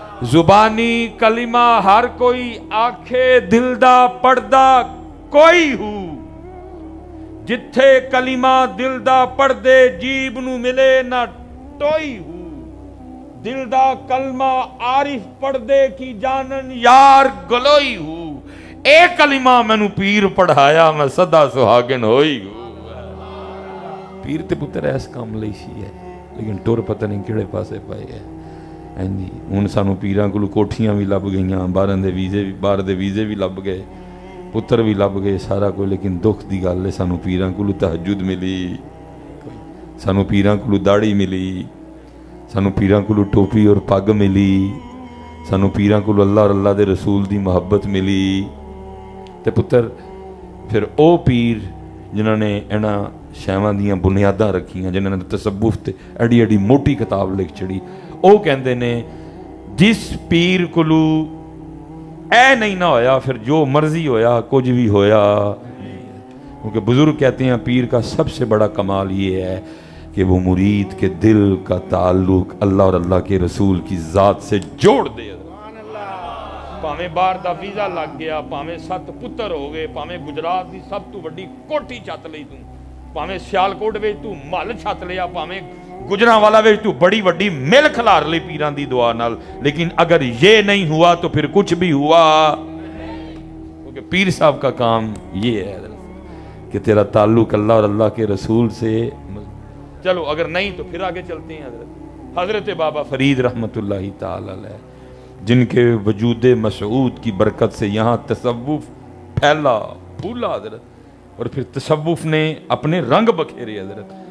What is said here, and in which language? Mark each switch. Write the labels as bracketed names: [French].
[Punjabi] زبانی کلمہ ہر کوئی آکھے دل دا پڑھدا کوئی ہو، جتھے کلمہ دل دا پڑھ دے جیب نو ملے نہ ٹوئی ہو، دل دا کلمہ عارف پڑھ دے کی جانن یار گلوئی ہو، اے کلمہ میں نو پیر پڑھایا میں صدا سہاگن ہوئی ہو. پیر تے پتر ایس کام لئی سی ہے، لیکن ٹور پتہ نہیں کیڑے پاسے پائے ہے. ہن سانو پیراں کولوں کوٹھیاں بھی لب گئیاں، باہر دے ویزے بھی لب گئے، پتر بھی لب گئے، سارا کوئی. لیکن دکھ دی گل ہے سانو پیراں کولوں تہجد ملی، سانو پیراں کولوں داڑھی ملی، سانو پیراں کولوں ٹوپی اور پگ ملی، سانو پیراں کولوں اللہ اور اللہ دے رسول دی محبت ملی. تے پتر پھر او پیر جنہاں نے انہاں شیواں دیاں بنیاداں رکھیاں، جنہاں نے تصوف تے ایڈی ایڈی موٹی کتاب لکھ چڑی، او کہندے نے جس پیر کولو اے نہیں نہ ہویا پھر جو مرضی ہویا کچھ بھی ہویا. [Urdu] کیونکہ بزرگ کہتے ہیں پیر کا سب سے بڑا کمال یہ ہے کہ وہ مرید کے دل کا تعلق اللہ اور اللہ کے رسول کی ذات سے جوڑ دے. [Punjabi] پاویں باہر دا ویزا لگ گیا، پاویں 7 پتر ہو گئے، پاویں گجرات دی سب تو بڑی کوٹھی چھت لئی تو، پاویں سیالکوٹ وچ تو محل چھت لیا، پاویں گجرانوالا وچ تو بڑی وڈی مل کھلار لی پیران دی دعا نال. [Urdu] لیکن اگر یہ نہیں ہوا تو پھر کچھ بھی ہوا. کیونکہ پیر صاحب کا کام یہ ہے کہ تیرا تعلق اللہ اور اللہ کے رسول سے. چلو اگر نہیں تو پھر آگے چلتے ہیں. حضرت بابا فرید رحمت اللہ تعالی علیہ، جن کے وجود مسعود کی برکت سے یہاں تصوف پھیلا پھولا حضرت، اور پھر تصوف نے اپنے رنگ بکھیرے حضرت.